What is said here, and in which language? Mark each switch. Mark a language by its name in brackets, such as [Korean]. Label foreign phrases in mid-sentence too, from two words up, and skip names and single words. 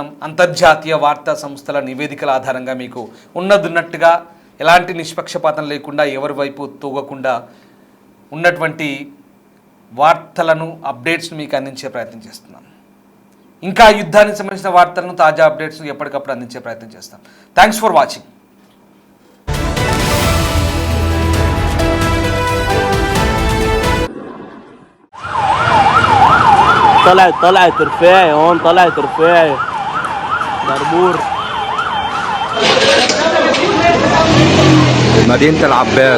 [Telugu] అంతర్జాతీయ వార్తా సంస్థల నివేదికల ఆధారంగా మీకు ఉన్నట్టుగా ఎలాంటి నిష్పక్షపాతం లేకుండా ఎవరి వైపు తూగకుండా ఉన్నటువంటి వార్తలను, అప్డేట్స్ను మీకు అందించే ప్రయత్నం చేస్తున్నాం. ఇంకా యుద్ధానికి సంబంధించిన వార్తలను, తాజా అప్డేట్స్ను ఎప్పటికప్పుడు అందించే ప్రయత్నం చేస్తాం. [English] thanks for watching. [Arabic] طلعت رفاعي هون، طلعت رفاعي بربور مدينة العباس.